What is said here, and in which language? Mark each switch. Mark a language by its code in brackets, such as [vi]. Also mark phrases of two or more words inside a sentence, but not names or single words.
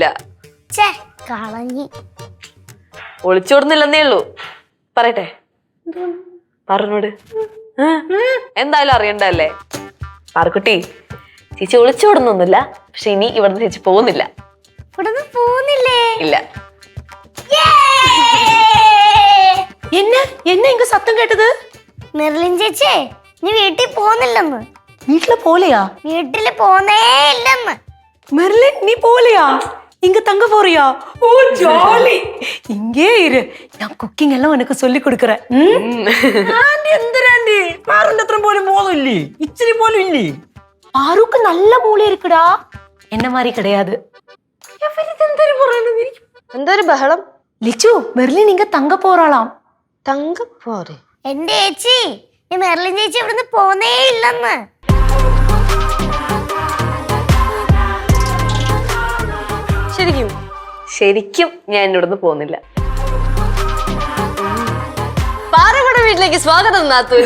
[ml] ചേ കളഞ്ഞി. ഒളിച്ചോടുന്നില്ലെന്നേ ഉള്ളൂ. പറയട്ടെ, പറഞ്ഞോട്. എന്തായാലും അറിയണ്ടല്ലേ. പാറക്കുട്ടി, ചേച്ചി ഒളിച്ചോടുന്നൊന്നുമില്ല. പക്ഷെ ഇനി ഇവിടുന്ന് ചേച്ചി പോകുന്നില്ല. ഇവിടുന്ന് പോകുന്നില്ലേ? ഇല്ല. [ta] என்ன இங்க சத்தம் கேட்டது? [ml] മെർലിൻ ചേച്ചി നീ വീട്ടിൽ പോകുന്നില്ലെന്ന്. [ta] வீட்ல போலையா? [ml] വീട്ടില് പോന്നേ ഇല്ലെന്ന്. [ta] மெர்லின் நீ போலையா? இங்க தங்க போறியா? ஓ ஜாலி. இங்கே இரு, நான் குக்கிங் எல்லாம் உனக்கு சொல்லி கொடுக்கறேன். [ml] ആന്റി എന്തിനാന്റി? പാറുന്റെ അത്ര പോലും ബോധമില്ലേ? ഇച്ചിരി പോലും ഇല്ലേ? [ta] பாருக்கு நல்ல மூளை இருக்குடா, என்ன மாதிரி கிடையாது. [ml] എന്തൊരു ബഹളം? [ta] லிச்சு, மெர்லின் இங்க தங்க போறாளாம். தங்க போறே? [ml] എന്റെ ചേച്ചി, ഈ മെർലിൻ ചേച്ചി ഇവിടുന്ന് പോന്നേ ഇല്ലെന്ന്. ശരിക്കും ശരിക്കും ഞാൻ ഇവിടുന്ന് പോകുന്നില്ല. പാറയുടെ വീട്ടിലേക്ക് സ്വാഗതം നാത്തൂനെ.